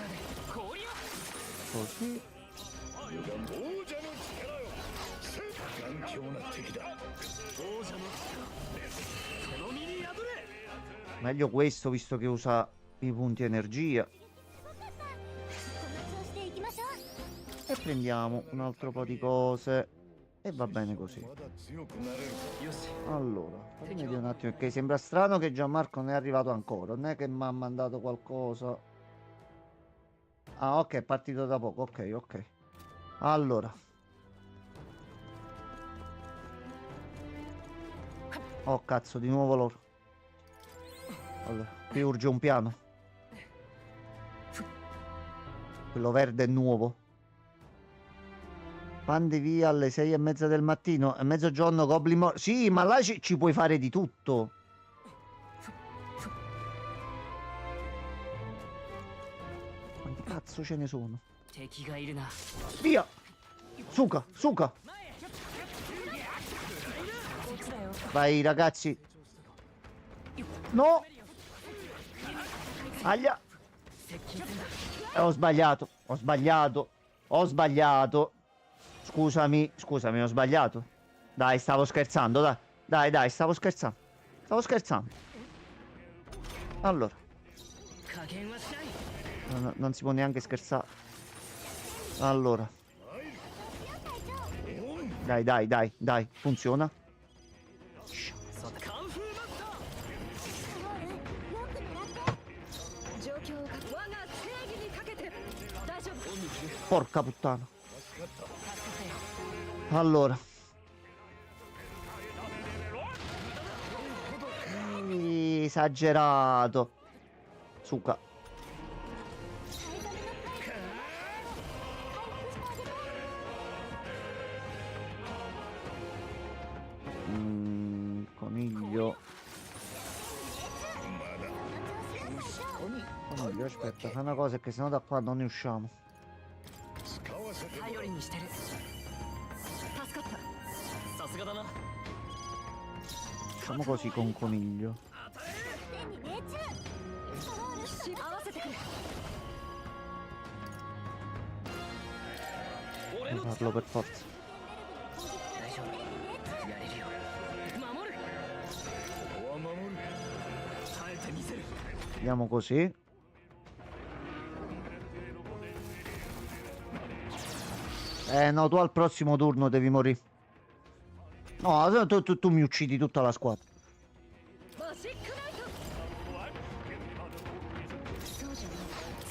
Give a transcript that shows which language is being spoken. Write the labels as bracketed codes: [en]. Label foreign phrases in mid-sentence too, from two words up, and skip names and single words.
[it] Così. [ja] 強な敵だ。 [it] Meglio questo visto che usa i punti energia. [ja] この調子でいきましょう。 [it] E prendiamo un altro po' di cose. E va bene così. [ja] まだ強くなれるか。 [it] Allora, fammi vedere un attimo perché sembra strano che Gianmarco non è arrivato ancora. Non è che mi ha mandato qualcosa. Ah, ok, è partito da poco. Ok, ok. Allora. Oh, cazzo, di nuovo loro. Allora, qui urge un piano. Quello verde è nuovo. Pandi via alle 6:30 del mattino. È mezzogiorno, Goblin Mor. Sì, ma là ci puoi fare di tutto. Quanti cazzo ce ne sono? [ja] 敵がいるな。 [it] Via! Suka, Suka! Vai ragazzi. No! Aglia! Ho sbagliato, ho sbagliato, ho sbagliato. Scusami, scusami, ho sbagliato. Dai, stavo scherzando, dai. Dai, dai, stavo scherzando. Stavo scherzando. Allora. Non si può neanche scherzare. Allora. Dai, dai, dai, dai. Funziona. [ja] 状況を我が正義にかけて大丈夫。 [it] Porca puttana. Allora. Esagerato. Suka. Coniglio. Coniglio, aspetta, fai una cosa che sennò da qua non ne usciamo. [ja] 頼りにしてる。助かった。さすがだな。 [it] Facciamo così con Coniglio. [ja] 天に命中。合わせてくれ。 [it] Devo farlo per forza. [ja] 大丈夫。やれるよ。守る。ここは守る。耐えてみせる。 [it] Andiamo così. No, tu al prossimo turno devi morire. No, tu mi uccidi tutta la squadra. [ja] マジックナイト。そうじゃない。